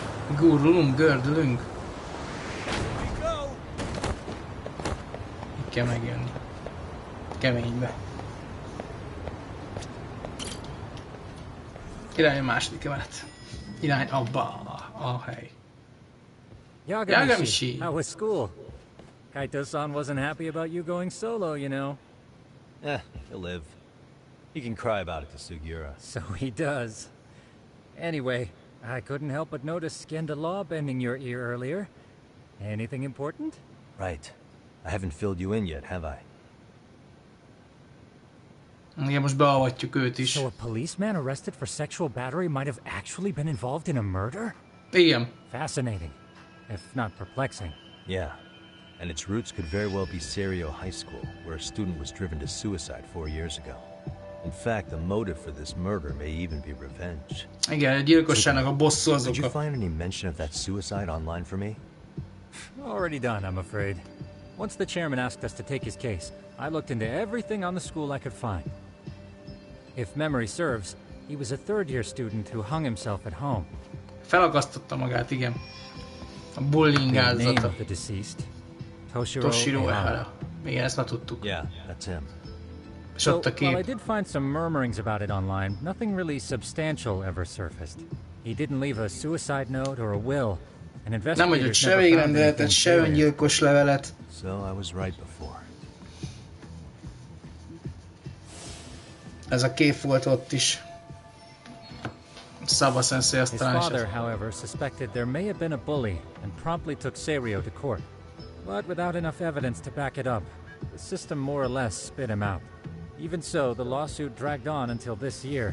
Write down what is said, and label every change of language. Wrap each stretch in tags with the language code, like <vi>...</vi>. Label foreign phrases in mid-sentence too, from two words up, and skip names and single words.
<hu>Gurulunk, gördülünk. Itt kell megjönni. Keménybe. Irány a második emelet. Irány abba a hely. Yagamishi.</hu> <en>How was school? Kaito-san wasn't happy about you going solo, you know. He'll live. He can cry about it to Sugiura. So he does. Anyway, I couldn't help but notice Skenda Law bending your ear earlier. Anything important? Right. I haven't filled you in yet, have I?</en> <hu>Igen, most beavatjuk őt is.</hu> <en>So a policeman arrested for sexual battery might have actually been involved in a murder?</en> <hu>Igen.</hu> <en>Fascinating, if not perplexing. Yeah. And its roots could very well be Serio High School, where a student was driven to suicide 4 years ago. In fact, the motive for this murder may even be revenge.</en> <hu>Igen, a gyilkosságnak a bosszú azok.</hu> <en>Did you find any mention of that suicide online for me? Already done, I'm afraid. Once the chairman asked us to take his case, I looked into everything on the school I could find. If memory serves, he was a third-year student who hung himself at home.</en> <hu>Felakasztotta magát, igen. A bullying</hu> <en>The name</en> <hu>áldozata.</hu> <en>of the deceased, Toshiro</en> <hu>Toshiro</hu> <en>Ehara.</en> <hu>Ehara. Igen, ezt már tudtuk.</hu> <en>Yeah, that's him.</en> <hu>És ott a</hu> <en>While I</en> <hu>kép.</hu> <en>did find some murmurings about it online, nothing really substantial ever surfaced. He didn't leave a suicide note or a will, and</en> <hu>Nem adott</hu> <en>investigators</en> <hu>se</hu> <en>never found</en> <hu>végrendeletet,</hu> <en>anything</en> <hu>se</hu> <en>serious.</en> <hu>öngyilkos levelet.</hu> <en>So I was right before.</en> <hu>Ez a kép volt ott is. Saba Sensei</hu> <en>His</en> <hu>aztán is.</hu> <en>father, however, suspected there may have been a bully and promptly took Serio to court. But without enough evidence to back it up, the system more or less spit him out. Even so, the lawsuit dragged on until this year.</en>